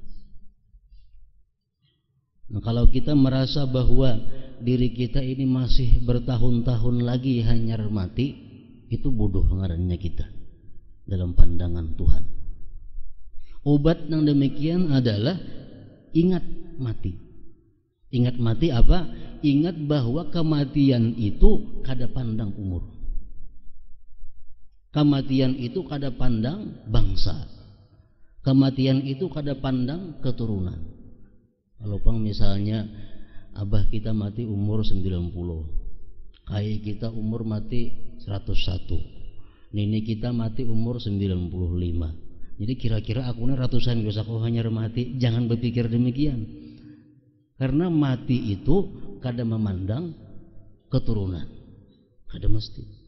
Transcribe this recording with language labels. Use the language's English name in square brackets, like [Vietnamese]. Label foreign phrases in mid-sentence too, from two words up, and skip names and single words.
[Indonesian] Nah, kalau kita merasa bahwa diri kita ini masih bertahun-tahun lagi hanya mati, itu bodoh ngarannya kita dalam pandangan Tuhan. Obat yang demikian adalah ingat mati. Ingat mati apa? Ingat bahwa kematian itu kada pandang umur. Kematian itu kada pandang bangsa. Kematian itu kada pandang keturunan. Kalau pang misalnya abah kita mati umur 90, kakek kita umur mati 101, nenek kita mati umur 95. Jadi kira-kira aku ini ratusan bisa kau hanya mati. Jangan berpikir demikian. Karena mati itu kada memandang keturunan, kada mesti.